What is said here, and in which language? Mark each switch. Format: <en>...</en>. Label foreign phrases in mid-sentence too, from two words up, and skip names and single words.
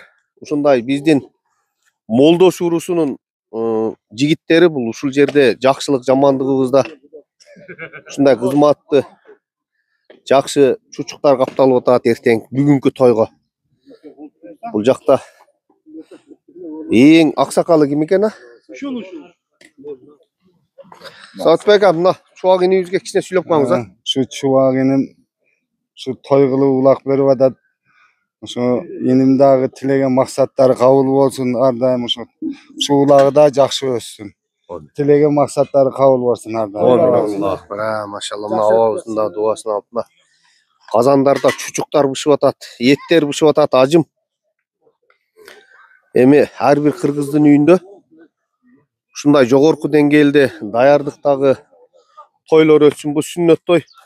<ky>Ушундай биздин Молдош урусунун жигиттери бул ушул жерде жакшылык жамандыгыбызда ушундай кызматты жакшы чучуктар капталып атат эртең бүгүнкү тойго. Бул жакта эң аксакалы ким экен? Сатбек ака, мына чубак инибизге кичине сүйлөп коюңуз. Ушу Чубак иним ушу той кылып улак берип атат. Ушу инимдеги тилеген максаттары кабыл болсун, ар дайым ушу улагы да жакшы өссүн. Тилеген максаттары кабыл болсун ар дайым. Maşallah mына абабыздын да дуасын алып мына казандарда чучуктар бышып атат, эттер бышып атат ажым. Эми ар бир кыргыздын үйүндө ушундай жогорку деңгээлде даярдыктагы тойлор өтсүн. Бул сүннөт той.</ky>